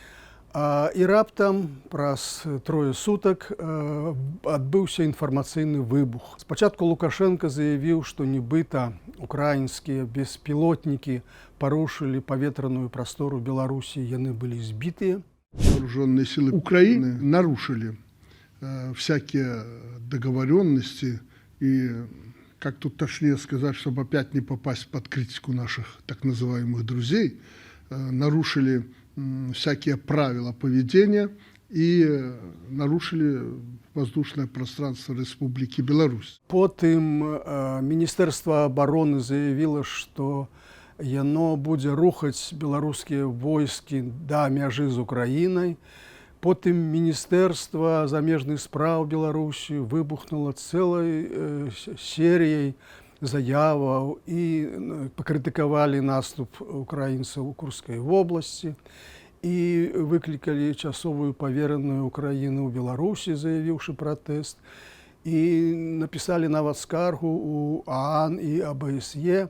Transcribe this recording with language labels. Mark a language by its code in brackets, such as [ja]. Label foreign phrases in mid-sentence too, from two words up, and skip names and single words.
[be] І раптам праз трое сутак адбыўся інфармацыйны выбух. Спачатку Лукашенко заявіў, што нібыта украінскія беспілотнікі парушылі паветраную прастору Беларусі, яны былі збітыя. [ru] Вооруженные силы Украины нарушили всякие договоренности и, как тут точнее сказать, чтобы опять не попасть под критику наших так называемых друзей, нарушили всякие правила поведения и нарушили воздушное пространство Республики Беларусь. [be] Потым Міністэрства абароны заявіла, што яно будзе рухаць беларускія войскі да мяжы з Украінай. Потым Міністэрства замежных спраў Беларусі выбухнула цэлай серыяй заяваў і пакрытыкавалі наступ украінцаў у Курскай вобласці і выклікалі часовую павераную Украіны ў Беларусі, заявіўшы пратэст, і напісалі нават скаргу ў ААН і АБСЕ.